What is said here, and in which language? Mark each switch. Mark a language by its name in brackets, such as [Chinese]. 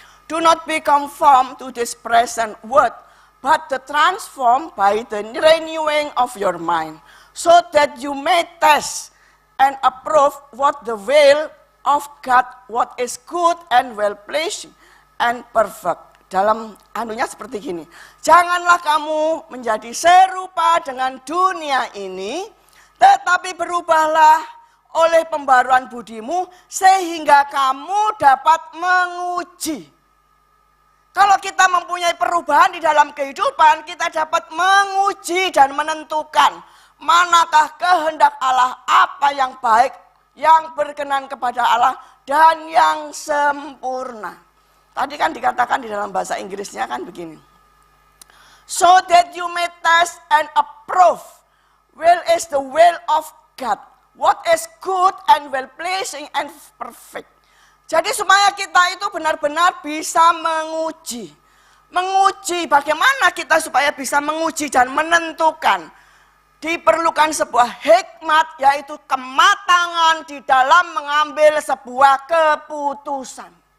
[English] Do not be conformed to this present world, but the transformed by the renewing of your mind, so that you may test and approve what the will of God, what is good and well pleasing and perfect. [Indonesian] Dalam anunya seperti gini, janganlah kamu menjadi serupa dengan dunia ini, tetapi berubahlah oleh pembaruan budimu, sehingga kamu dapat menguji. Kalau kita mempunyai perubahan di dalam kehidupan, kita dapat menguji dan menentukan manakah kehendak Allah, apa yang baik, yang berkenan kepada Allah, dan yang sempurna. Tadi kan dikatakan di dalam bahasa Inggrisnya kan begini. [English] So that you may test and approve will is the will of God, what is good and well pleasing and perfect. [Indonesian] Jadi supaya kita itu benar-benar bisa menguji. Menguji bagaimana kita supaya bisa menguji dan menentukan. Diperlukan sebuah hikmat, yaitu kematangan di dalam mengambil sebuah keputusan.